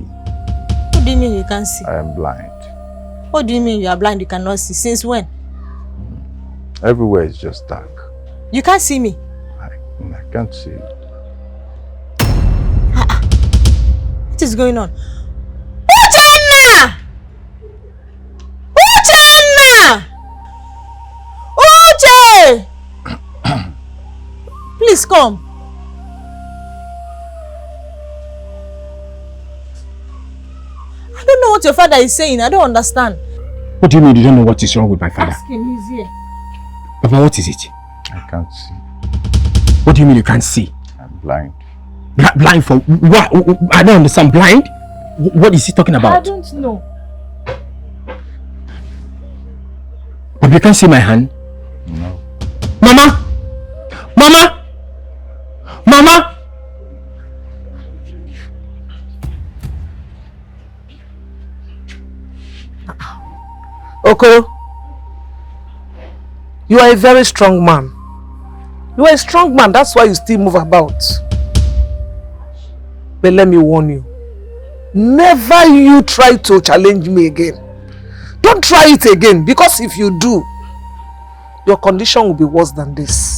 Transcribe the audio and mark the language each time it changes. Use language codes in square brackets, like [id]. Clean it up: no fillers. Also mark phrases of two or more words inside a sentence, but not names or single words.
[en] What do you mean you can't see? I am blind. What do you mean you are blind, you cannot see? Since when? Everywhere is just dark. You can't see me? I can't see. What is going on? Uchenna! Uchenna! Uche! Please come. I don't know what your father is saying. I don't understand. What do you mean you don't know what is wrong with my father? Ask him, he's here. Papa, what is it? I can't see. What do you mean you can't see? I'm blind. Blind for what? I don't understand. Blind? What is he talking about? I don't know. But you can't see my hand? No. Mama! Mama! Mama! Okoro, you are a very strong man. You are a strong man, that's why you still move about. But let me warn you, never you try to challenge me again. Don't try it again, because if you do, your condition will be worse than this.